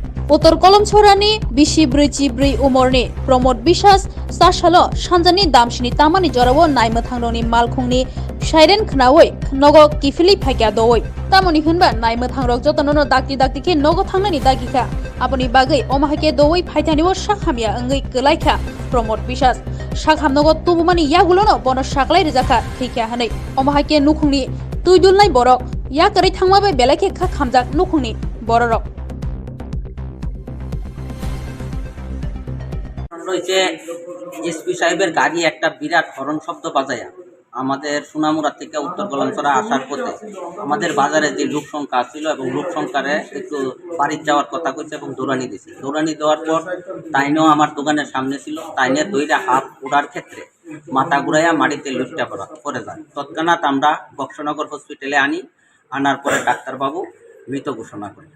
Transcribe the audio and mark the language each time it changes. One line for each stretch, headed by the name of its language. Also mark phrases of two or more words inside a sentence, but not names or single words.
Bodo: उत्तर कलमछरानि बिसि ब्रैजिब्रै उमरनि प्रमोद बिश्वास सासल सानजानि दामसिनि तामानि जरावो नायमो थांदोंनि मालखुंनि साइरेन खनावै नगो किफिलि फाइका दवै तामनि होनबा नायमो थांरक जतननो दाक्ति दाक्तिके नगो थांनानि दागिखा अपनि बागै अमाहाके दवै फाइतानिबो साखामिया अंगै गलायखा प्रमोद बिश्वास साखामनगो तुबुमानि यागुलोनो बनो साकलाय रिजाखा थैखा हनै अमाहाके नुखुंनि तुइदुलनाय बरक या करै थांमाबे बेलाके खा खामजाक नुखुंनि बररक
Bangla: রয়েছে এসপি সাহেবের গাড়ি একটা বিরাট হরন শব্দ বাজায়া আমাদের সোনামুড়া থেকে উত্তর কলামছড়া আসার পথে আমাদের বাজারে যে লোক সংখ্যা ছিল এবং লোক সংখ্যারে একটু বাড়ির যাওয়ার কথা কইছে এবং দৌড়ানি দিছে দৌড়ানি দেওয়ার পর তাইনেও আমার দোকানের সামনে ছিল তাইনে দইরা হাত ওড়ার ক্ষেত্রে মাথা ঘুরাইয়া মাটিতে লুটটা পড়ে যায় তৎক্ষণাৎ আমরা বক্সনগর হসপিটালে আনার পরে ডাক্তারবাবু মৃত ঘোষণা করেন।